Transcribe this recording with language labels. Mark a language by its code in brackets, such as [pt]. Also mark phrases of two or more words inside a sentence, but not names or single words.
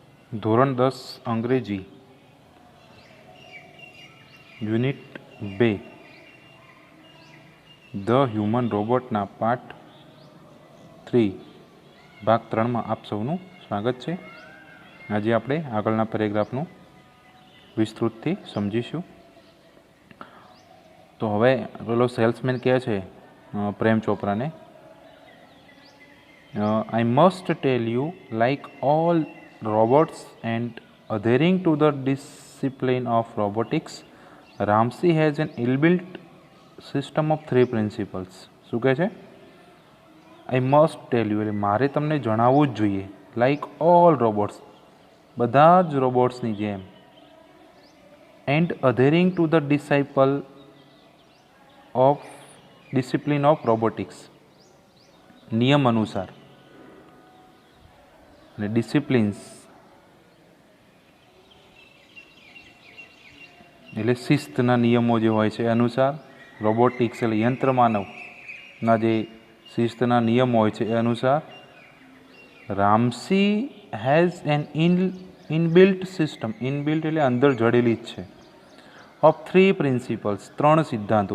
[gu] ધોરણ 10 અંગ્રેજી યુનિટ 2 ધ હ્યુમન રોબોટના પાર્ટ 3 ભાગ 3માં આપ સૌનું સ્વાગત છે. આજે આપણે આગળના પેરેગ્રાફનું વિસ્તૃતથી સમજીશું. તો હવે પેલો સેલ્સમેન કહે છે પ્રેમ ચોપરાને, [en] I must tell you, like all robots and adhering to the discipline of robotics, Ramsey has an inbuilt system of 3 principles. [gu] શું કહે છે? [en] I must tell you, [gu] એટલે મારે તમને જણાવવું જ જોઈએ, [en] like all robots, [gu] બધા જ રોબોટ્સની જેમ, [en] and adhering to the discipline of robotics, [gu] નિયમ અનુસાર અને ડિસિપ્લિન્સ એટલે શિસ્તના નિયમો જે હોય છે અનુસાર, રોબોટિક્સ એટલે યંત્ર માનવના જે શિસ્તના નિયમો હોય છે એ અનુસાર [en] Ramsey has an inbuilt system, [gu] ઇનબિલ્ટ એટલે અંદર જડેલી જ છે, [en] of 3 principles, [gu] 3 સિદ્ધાંતો.